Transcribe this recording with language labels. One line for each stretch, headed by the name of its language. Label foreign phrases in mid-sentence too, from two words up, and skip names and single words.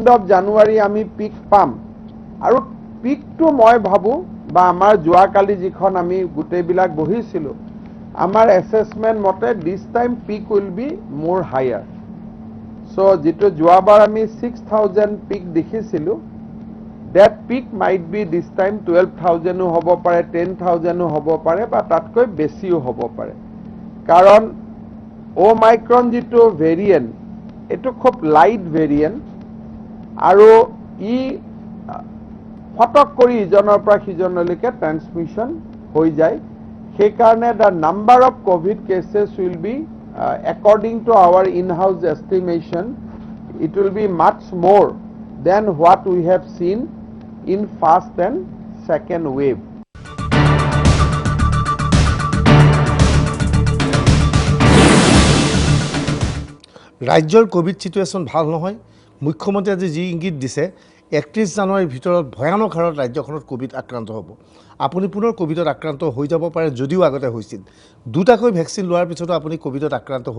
Assamese: অফ জানুৱাৰী আমি পিক পাম আৰু পিকটো মই ভাবো বা আমাৰ যোৱাকালি যিখন আমি গুটেবিলাক বহিছিলো আমাৰ এসেসমেন্ট মতে
English: this time peak will be
Assamese: মোৰ হায়াৰ সো যেটো যোৱাবাৰ আমি 6000 পিক দেখিছিলো
English: that peak might be this time
Assamese: 12,000 হ'ব পাৰে 10,000 হ'ব পাৰে বা তাতকৈ বেছিও হ'ব পাৰে কাৰণ ওমাইক্ৰন যেটো ভেৰিয়েন্ট এটো খুব লাইট ভেৰিয়েন্ট আৰু ই ফটক কৰি ইজনৰ পৰা সিজনলৈকে ট্ৰান্সমিশন হৈ যায় সেই কাৰণে
English: the number of covid cases will be according to our in-house estimation it will be much more than what we have seen in first and second wave
Assamese: ৰাজ্যৰ কোভিড সিচুৱেশ্যন ভাল নহয় মুখ্যমন্ত্ৰী আজি যি ইংগিত দিছে 31 জানুৱাৰীৰ ভিতৰত ভয়ানক হাৰত ৰাজ্যখনত কোভিড আক্ৰান্ত হ'ব আপুনি পুনৰ কোভিডত আক্ৰান্ত হৈ যাব পাৰে যদিও আগতে হৈছিল দুটাকৈ ভ্যাকচিন লোৱাৰ পিছতো আপুনি কোভিডত আক্ৰান্ত হ'ব